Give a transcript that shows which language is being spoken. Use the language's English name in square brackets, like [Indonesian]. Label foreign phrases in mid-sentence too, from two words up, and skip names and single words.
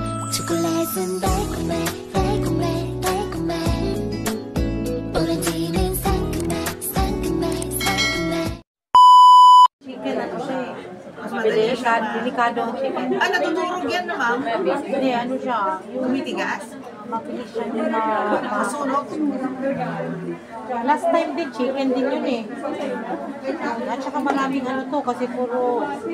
[Korean] 초콜릿은 달콤해 달콤해 달콤해 오렌지는 상큼해 상큼해 상큼해 [Filipino] Chicken ano siya eh. Mas delikado ang chicken. Ah, natutulog yan na, ma'am? Hindi, ano siya. Yung Tumitigas? mabilis siya yung Masunog? [English] Last time [Filipino] din, chicken din yun eh. At saka maraming ano to kasi puro...